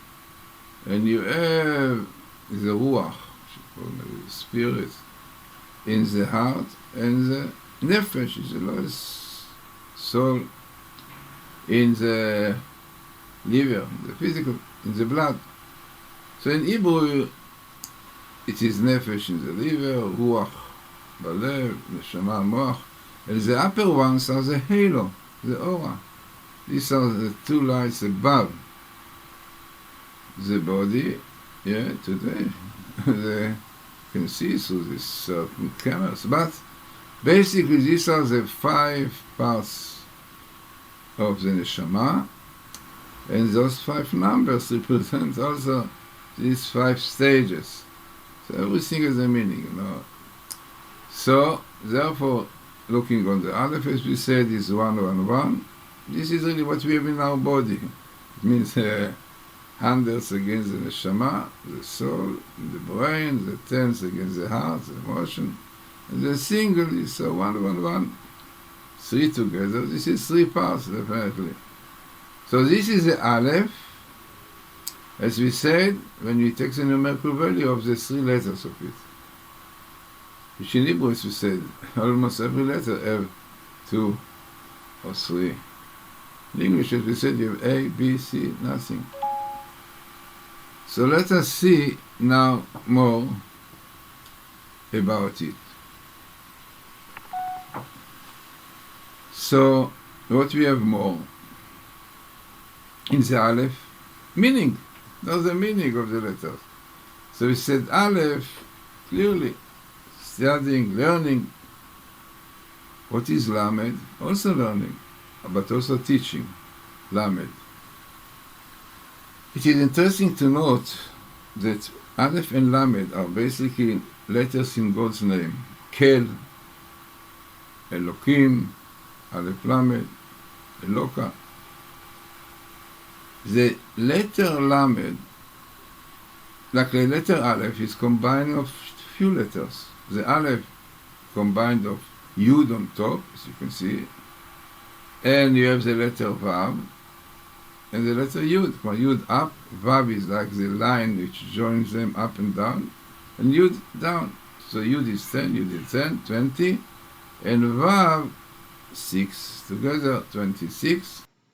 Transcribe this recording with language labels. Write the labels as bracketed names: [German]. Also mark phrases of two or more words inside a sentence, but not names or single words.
[English] And you have the ruach, the spirit, in the heart. And the nefesh is the lowest soul, in the liver, the physical, in the blood. So in Hebrew, it is nefesh in the liver, [Hebrew] רוח, בלב, נשמה, מוח. [English] And the upper ones are the halo, the aura. These are the 2 lights above the body. Yeah, today you can see through these certain cameras. But basically, these are the 5 parts of the neshama, and those 5 numbers represent also these 5 stages. So everything has a meaning, you know. So therefore, looking on the א-אלף, as we said, is 111. This is really what we have in our body. It means hundreds against the neshama, the soul, the brain, the tens against the heart, the emotion, and the single is 111. 3 together. This is 3 parts, definitely. So this is the א-אלף, as we said, when we take the numerical value of the 3 letters of it. Which in Hebrew, as we said, almost every letter have 2 or 3. In English, as we said, you have A, B, C, nothing. So let us see now more about it. So, what we have more? In the א-אלף, meaning. That's the meaning of the letters. So we said א-אלף, clearly, studying, learning. What is lamed? Also learning, but also teaching, lamed. It is interesting to note that א-אלף and lamed are basically letters in God's name. Kel, Elokim, א-אלף lamed, Eloka. The letter lamed, like the letter א-אלף, is combined of few letters. The א-אלף combined of Yud on top, as you can see, and you have the letter Vav, and the letter Yud. Yud up, Vav is like the line which joins them up and down, and Yud down. So Yud is 10, Yud is 10, 20, and Vav 6, together 26,